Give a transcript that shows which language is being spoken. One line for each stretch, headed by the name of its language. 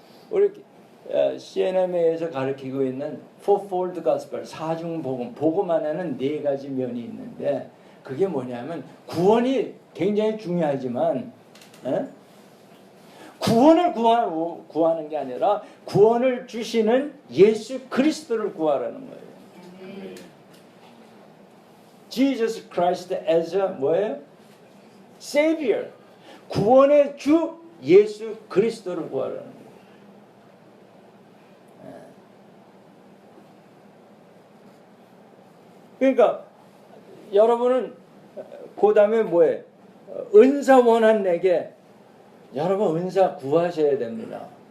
Korean: 우리 CNMA에서 가르치고 있는 Fourfold Gospel, 사중복음, 복음 안에는 4가지 면이 있는데, 그게 뭐냐면 구원이 굉장히 중요하지만 구원을 구하는 게 아니라 구원을 주시는 예수 그리스도를 구하라는 거예요.
English: Jesus Christ as a
Korean: 뭐예요?
English: Savior.
Korean: 구원의 주 예수 그리스도를 구하라는 거예요. 그러니까 여러분은 그 다음에 뭐예요? 은사 원한 내게, 여러분 은사 구하셔야 됩니다.